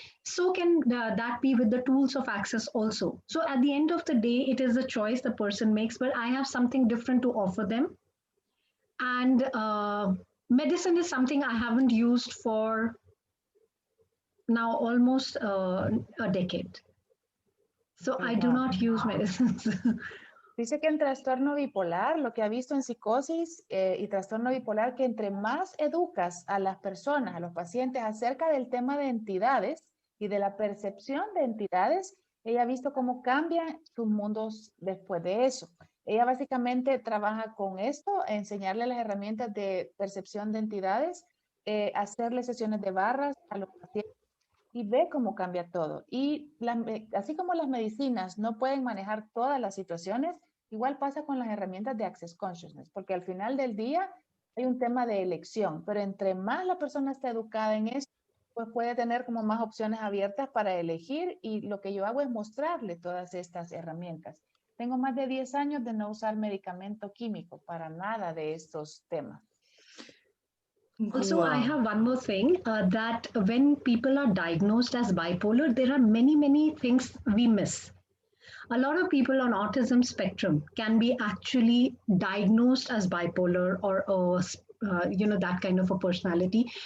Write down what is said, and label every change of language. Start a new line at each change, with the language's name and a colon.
English: So can that be with the tools of access also. So at the end of the day, it is a choice the person makes, but I have something different to offer them. And medicine is something I haven't used for now almost a decade. So I do not use medicines.
Spanish: Dice que en trastorno bipolar, lo que ha visto en psicosis y trastorno bipolar, que entre más educas a las personas, a los pacientes, acerca del tema de entidades y de la percepción de entidades, ella ha visto cómo cambian sus mundos después de eso. Ella básicamente trabaja con esto, enseñarle las herramientas de percepción de entidades, hacerle sesiones de barras a los pacientes y ve cómo cambia todo. Y así como las medicinas no pueden manejar todas las situaciones, igual pasa con las herramientas de Access Consciousness, porque al final del día hay un tema de elección, pero entre más la persona está educada en eso, pues puede tener como más opciones abiertas para elegir, y lo que yo hago es mostrarle todas estas herramientas. Tengo más de 10 años de no usar medicamento químico para nada de estos temas.
English: Also, I have one more thing, that when people are diagnosed as bipolar, there are many, many things we miss. A lot of people on autism spectrum can be actually diagnosed as bipolar or that kind of a personality.